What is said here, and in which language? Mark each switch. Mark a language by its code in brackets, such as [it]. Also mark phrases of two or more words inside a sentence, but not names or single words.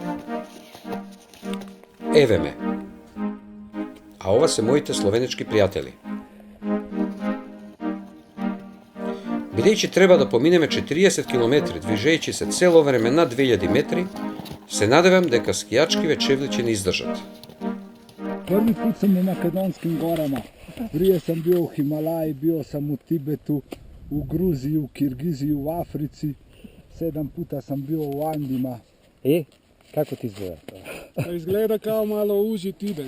[mk] Еве ме. А ова се моите словенечки пријатели. Бидејќи треба да поминеме 40 км движејќи се цело време над 2000 метри, се надевам дека скијачкиве чевли ќе ни издржат. [hr] Prvi put sam u Makedonskim gorama. Prije sam bio u Himalaji, bio sam u Tibetu, u Gruziji, u Kirgiziji, u Africi. 7 puta sam bio u Andima. Kako ti izgleda? To izgleda kao malo uži Tibet.